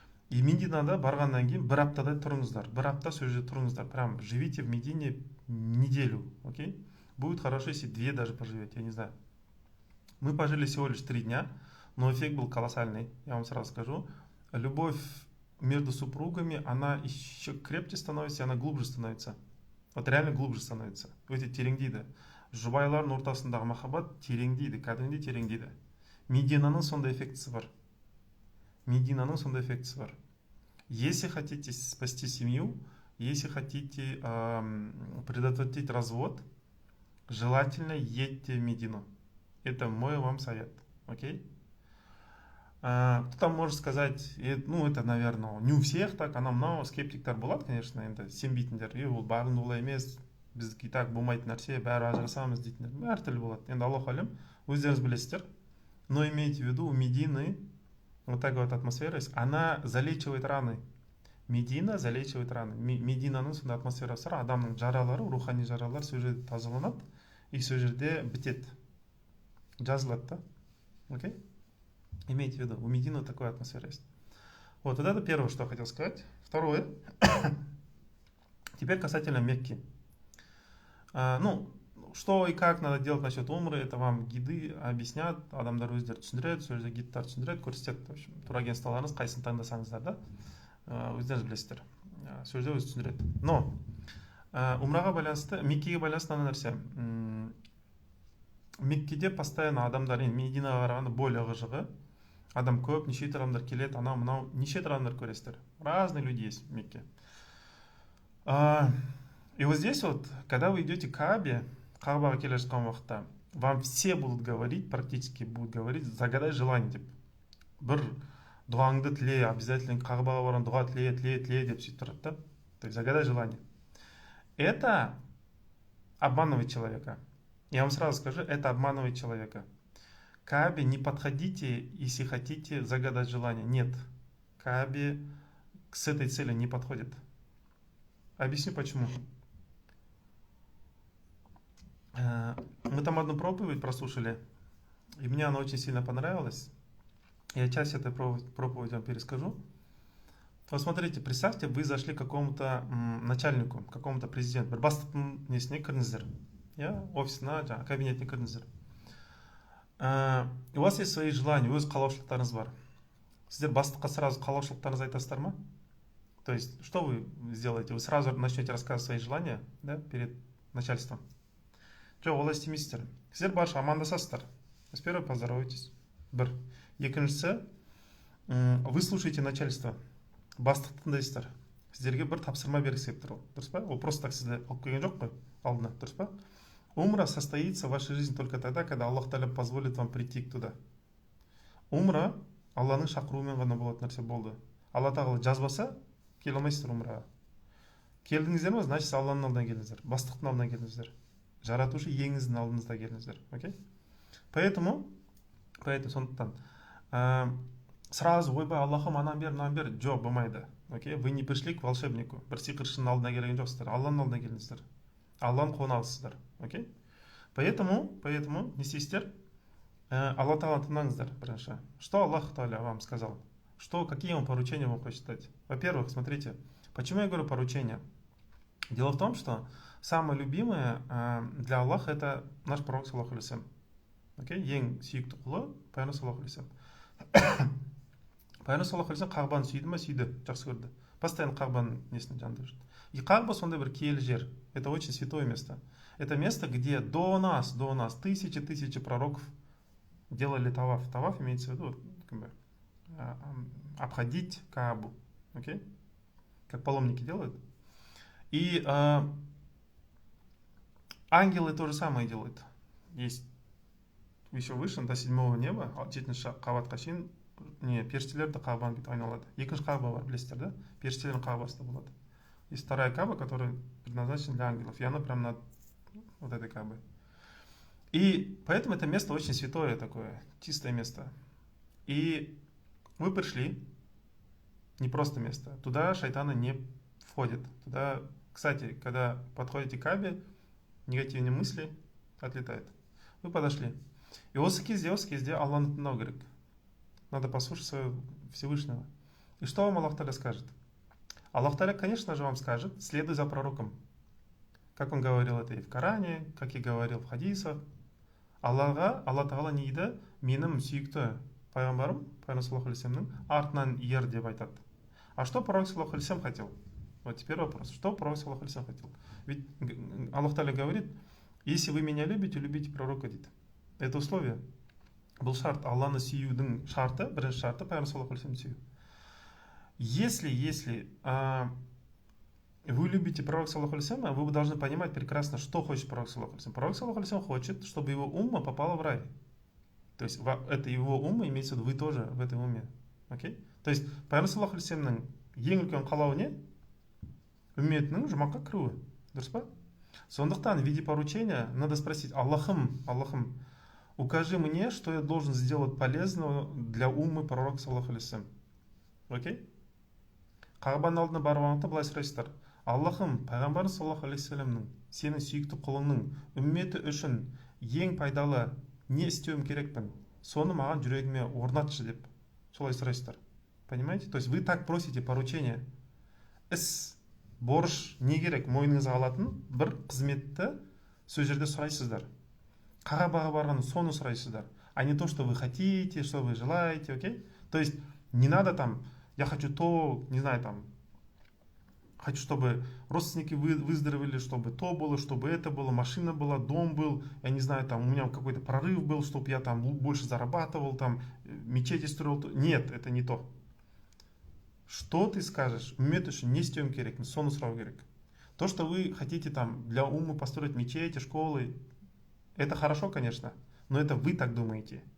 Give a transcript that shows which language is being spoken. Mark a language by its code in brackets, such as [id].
[kk] И Мединада барғаннан кейін бір аптадай тұрыңыздар, бір апта сол жерде тұрыңыздар, [ru] прям живите в Медине неделю, окей? Будет хорошо, если 2 даже поживете, я не знаю. Мы пожили всего лишь 3 дня, но эффект был колоссальный, я вам сразу скажу. Любовь между супругами, она еще крепче становится, и она глубже становится. Вот реально глубже становится. [kk] Өте тереңдейді. Жұбайлардың ортасындағы махаббат тереңдейді, кәдімгідей тереңдейді. Мединаның сондай эффектісі бар. Мединаның сондай эффектісі бар. [ru] Если хотите спасти семью, если хотите предотвратить развод, желательно едьте в Медину. Это мой вам совет. Окей? Кто-то может сказать, ну это, наверное, не у всех так, [kk] анау-мынау скептиктер болады, конечно, енді сенбейтіндер. Ол барлығы олай емес, біздікі так болмайтын нәрсе, бәрі ажырасамыз дейтіндер. Әртүрлі болады. Енді Аллаху алем, өздеріңіз білесіздер. [ru] Но имейте в виду, у Медины вот такая вот атмосфера есть, она залечивает раны. Медина залечивает раны. [kk] Мединаның сондай атмосферасы бар, адамның жаралары, рухани жаралар сол жерде тазаланады, и сол жерде бітеді. Жазылады да. Окей? [ru] Имейте в виду, у Медины такая атмосфера есть. Вот это первое, что я хотел сказать. Второе. Теперь касательно Мекки. Ну, что и как надо делать насчет умры, это вам гиды объяснят, [kk] адамдар өздері түсіндіреді, сол жерде гидтар түсіндіреді, көрсетеді. [ru] В общем, [kk] турагентстволарыңыз қайсысын таңдасаңыздар да, өздеріңіз білесіздер. Сол жерде өзі түсіндіреді. Но умраға байланысты, Меккеге байланысты мына нәрсе. Меккеде постоянно адамдар, Мединаға қарағанда более ығыжығы, адам көп, неше адамдар келеді, анау мынау, неше адамдар көресіздер. [ru] Разные люди есть в Мекке. И вот здесь вот, когда вы идете к Каабе, [kk] Каабаға келе жатқан уақытта, [ru] вам все будут говорить, практически будут говорить, загадай желание деп. Бір дұғаңды тіле, обязательно Каабаға барған дұға тіле деп сөйтіп тұрады да. То есть загадай желание. Это обманывает человека. Я вам сразу скажу, это обманывает человека. К Каабе не подходите, если хотите загадать желание. Нет, к Каабе с этой целью не подходит. Объясню почему. Мы там одну проповедь прослушали, и мне она очень сильно понравилась. Я часть этой проповеди вам перескажу. Вот смотрите, представьте, вы зашли к какому-то начальнику, к какому-то президенту. [kk] Бір бастықтың несіне кірдіңіздер. Я офисына, кабинетіне кірдіңіздер. [ru] У вас есть свои желания, [kk] өз қалаушылықтарыңыз бар. Сіздер бастыққа сразу қалаушылықтарыңызды айтасыздар ма? [ru] То есть, что вы сделаете? Вы сразу начнете рассказывать свои желания, да, перед начальством. [kk] Жоқ, олай істемейсіздер. Сіздер барша амандасасыздар. [ru] С первой поздоровайтесь. [kk] Бір. Екіншісі, [ru] вы слушаете начальство. [kk] Бастықты тыңдайсыздар. Сіздерге бір тапсырма бергісі келіп тұр ол. Дұрыс па? Ол [ru] просто так [kk] сізді алып келген жоқ қой алдына. Дұрыс па? [ru] Умра состоится в вашей жизни только тогда, когда Аллах Тағала позволит вам прийти туда. [kk] Умра Алланың шақыруымен ғана болатын нәрсе болды. Алла Тағала жазбаса, келе алмайсыздар умраға. Келдіңіздер ме, значит Алланың алдына келдіңіздер. Бастықтың алдына келдіңіздер. Жаратушы иеңіздің алдыңызда келдіңіздер. Окей? Поэтому сондықтан сразу ойбай Аллахым анан бер, жоқ, болмайды. Окей? [ru] Вы не пришли к волшебнику. [kk] Бір сиқыршының алдына келген жоқсыздар. Алланың алдына келдіңіздер. Алланың қонағысыздар. Окей? Поэтому не істейсіздер? Алла Тағаланы тыңдаңыздар бірінші. [ru] Что Аллах Тағала вам сказал? Какие он поручения вам хочет дать? Во-первых, смотрите, почему я говорю поручения? Дело в том, что самое любимое для Аллаха это наш пророк, саллаллаху алейхи вассалам. Окей? [kk] Ең сүйікті құлы пайғамбар саллаллаху алейхи вассалам. Пайғамбар саллаллаху алейхи вассалам Қағбаны сүйді ма? Сүйді, жақсы көрді. Постоянно Қағбаның несінің жанында жүрді. И Қағба сондай бір киелі жер. [ru] Это очень святое место. Это место, где до нас тысячи пророков делали таваф. Таваф имеется в виду как бы, обходить Каабу. Окей? Как паломники делают. И ангелы то же самое делают. Есть еще выше, до 7-го неба, [kk] 7-ші қабатқа шейін періштелерді Қағбаны бүйтіп айналады. Екінші Қағба бар, білесіздер, да? Періштелердің Қағбасы да болады. [ru] Есть вторая Кааба, которая предназначена для ангелов. И она прям над вот этой Каабой. И поэтому это место очень святое такое, чистое место. И вы пришли, не просто место. Туда шайтаны не входят. Туда, кстати, когда подходите к Каабе, негативные мысли отлетают. Вы подошли. [kk] И осы кезде Алланы тыңдау керек. [ru] Надо послушать своего Всевышнего. И что вам Аллах Тағала скажет? Аллах Тағала, конечно же, вам скажет, следуй за пророком. Как он говорил это и в Коране, как и говорил в хадисах. [kk] Алла Тағала не дейді, менің сүйікті пайғамбарым, пайғамбар саллаллаху алейхи вассаламның артынан ер деп айтады. [ru] А что пророк саллаллаху алейхи вассалам хотел? Вот теперь вопрос. Что пророк саллаллаху алейхи вассалам хотел? Ведь Аллах Тағала говорит, если вы меня любите, любите пророка, дейді. Это условие. [kk] Бұл шарт, Алланы сүюдің шарты, бірінші шарты, пайғамбар саллаллаху алейхи вассалам сүю. [ru] Если вы любите пророка саллаллаху алейхи вассалама, вы должны понимать прекрасно, что хочет пророк саллаллаху алейхи вассалам. Пророк саллаллаху алейхи вассалам хочет, чтобы его умма попала в рай. То есть это его умма, имеется в виду, вы тоже в этой умме. Окей? [kk] То есть пайғамбар саллаллаху алейхи вассаламның ең үлкен қалауы не? Үмметінің жұмаққа кіруі. Дұрыс па? [ru] Сондықтан в виде поручения надо спросить: Аллахым, укажи мне, что я должен сделать полезного для уммы пророка саллаллаху алейхи вассалам. Окей? [kk] Қағбаның алдына барып алғанда былай сұрайсыздар: Аллахым, пайғамбар саллаллаху алейхи вассаламның, сенің сүйікті құлыңның үмметі үшін ең пайдалы не істеуім керекпін, соны маған жүрегіме орнатшы деп солай сұрайсыздар. [ru] Понимаете? То есть вы так просите поручение. [kk] Іс, борыш не керек мойныңызға алатын бір қызметті сол жерде сұрайсыздар. Қағбаға барғанда соны сұрайсыздар, [ru] а не то, что вы хотите, что вы желаете, окей? То есть не надо там, я хочу то, не знаю, там, хочу, чтобы родственники выздоровели, чтобы то было, чтобы это было, машина была, дом был, я не знаю, там, у меня какой-то прорыв был, чтобы я там больше зарабатывал, там, мечети строил. Нет, это не то. Что ты скажешь? [kk] Үммет үшін не істеуім керек, соны сұрау керек. [ru] То, что вы хотите там для уммы построить мечети, школы, это хорошо, конечно, но это вы так думаете.